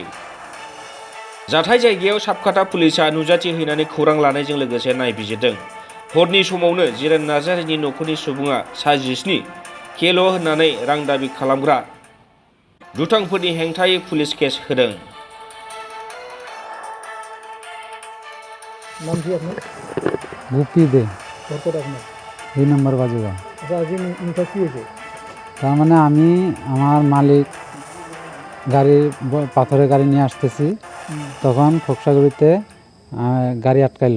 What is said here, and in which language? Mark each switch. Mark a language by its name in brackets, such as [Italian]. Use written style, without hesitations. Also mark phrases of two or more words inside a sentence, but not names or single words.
[Bodo] जाथाय जायगायाव साबखाथा पुलिसा नुजाथि हैनानै खौरां लानायजों लोगोसे नायबिजिरदों। हरनि समावनो जिरेन नार्जारिनि नखरनि सुबुङा सा 17 केएलअ होननानै रां दाबि खालामग्रा दुथांफोरनि हेंथायै पुलिस केस होदों। [Bangla] नाम কি আপনার? গুপি দে ঘর আপনার? 2 নম্বর বাজুগা। আচ্ছা আজ ইনটা কি হয়েছে? তার মানে আমি আমার মালিক পাথরের গাড়ি নিয়ে আসতেছি, তখন খোকসাগুড়িতে গাড়ি আটকাইলো।